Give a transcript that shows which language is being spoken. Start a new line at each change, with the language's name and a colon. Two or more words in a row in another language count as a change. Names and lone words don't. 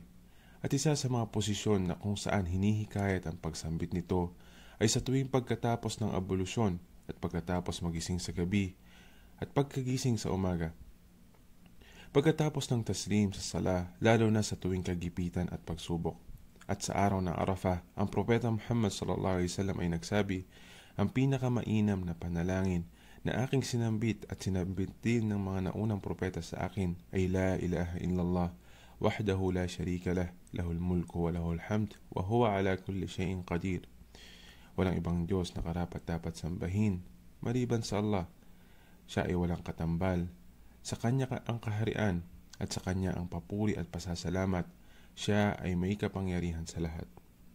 Filipino: At isa sa mga posisyon na kung saan hinihikayat ang pagsambit nito ay sa tuwing pagkatapos ng abolusyon at pagkatapos magising sa gabi at pagkagising sa umaga. Pagkatapos ng taslim sa sala, lalo na sa tuwing kagipitan at pagsubok. At sa araw ng Arafah, ang propeta Muhammad
Arabic: صلى الله عليه وسلم
Filipino: ay nagsabi, ang pinakamainam na panalangin na aking sinambit at sinambit din ng mga naunang propeta sa akin ay
Arabic: لا إله إلا الله وحده لا شريك له، له الملك وله الحمد وهو على كل شيء قدير.
Filipino: Walang ibang Diyos na karapat-dapat sambahin maliban sa Allah. Siya ay walang katambal, sa kanya ang kaharian at sa kanya ang papuri at pasasalamat. Siya ay may kapangyarihan sa lahat.